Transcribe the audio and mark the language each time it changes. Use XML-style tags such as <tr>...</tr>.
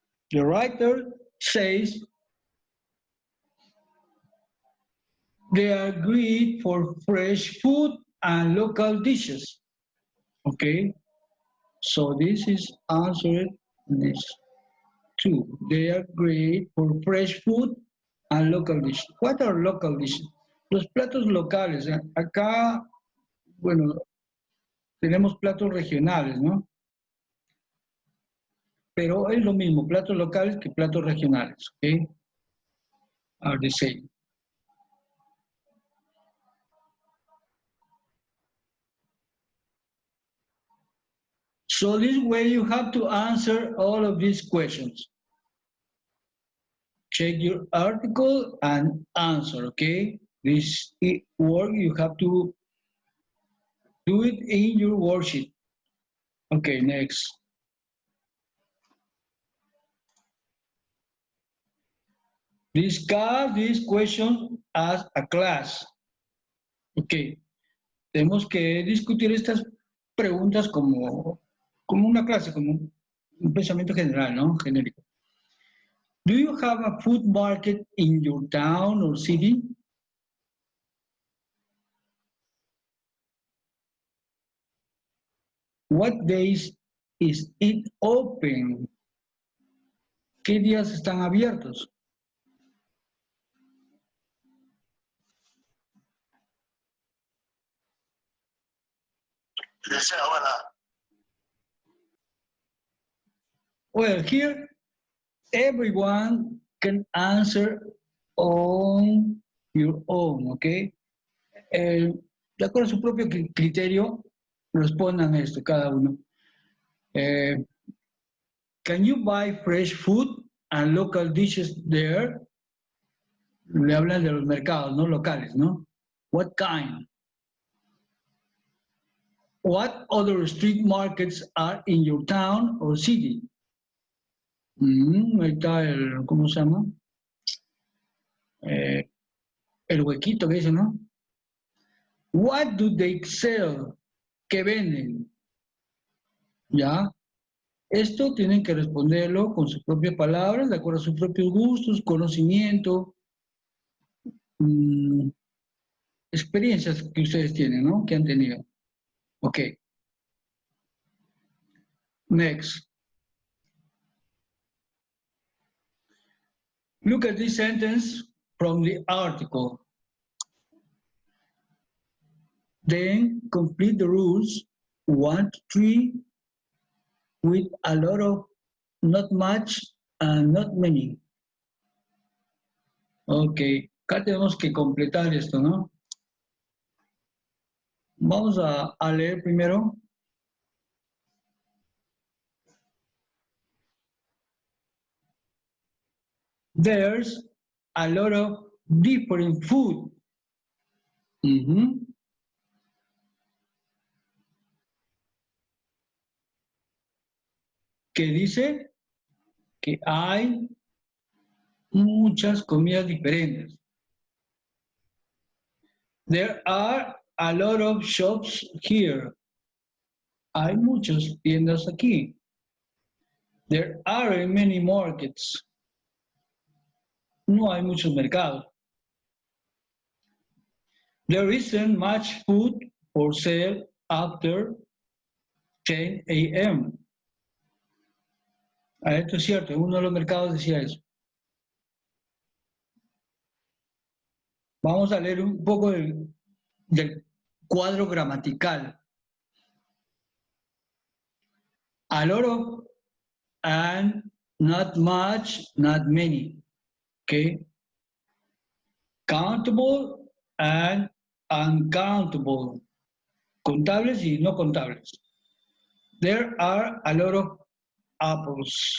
<en>The writer says they are great for fresh food and local dishes. Okay, so this is answered this 2. They are great for fresh food and local dishes. What are local dishes?</en> <es>Los platos locales. Acá, bueno, tenemos platos regionales, ¿no? Pero es lo mismo, platos locales que platos regionales, ¿ok?</es> <en>Are the same. So this way you have to answer all of these questions. Check your article and answer, okay? This work you have to do it in your worksheet. Okay, next. Discuss these questions as a class.</en> <es>Ok, tenemos que discutir estas preguntas como una clase, como un pensamiento general, ¿no? Genérico.</es> <en>Do you have a food market in your town or city? What days is it open?</en> <es>¿Qué días están abiertos?</es> <en>Well, here everyone can answer on your own, okay?</en> <es>De acuerdo a su propio criterio, respondan esto cada uno.</es> <en>Can you buy fresh food and local dishes there?</en> <es>Le hablan de los mercados, ¿no? Locales, ¿no?</es> <en>What kind? What other street markets are in your town or city?</en> <es>Ahí está el, ¿cómo se llama? El huequito que dice, ¿no?</es> <en>What do they sell?</en> <es>¿Qué venden? ¿Ya? Esto tienen que responderlo con sus propias palabras, de acuerdo a sus propios gustos, conocimiento, experiencias que ustedes tienen, ¿no? Que han tenido. Ok.</es> <en>Next. Look at this sentence from the article. Then complete the rules 1 to 3 with a lot of not much and not many.</en> <es>Ok, acá tenemos que completar esto, ¿no? Vamos a leer primero.</es> <en>There's a lot of different food.</en> <es>Que dice que hay muchas comidas diferentes.</es> <en>There are a lot of shops here.</en> <es>Hay muchas tiendas aquí.</es> <en>There aren't many markets.</en> <es>No hay muchos mercados.</es> <en>There isn't much food for sale after 10 a.m.</en> <es>Esto es cierto, uno de los mercados decía eso. Vamos a leer un poco del cuadro gramatical.</es> <en>A lot of and not much, not many. Okay? Countable and uncountable.</en> <es>Contables y no contables.</es> <en>There are a lot of apples.</en>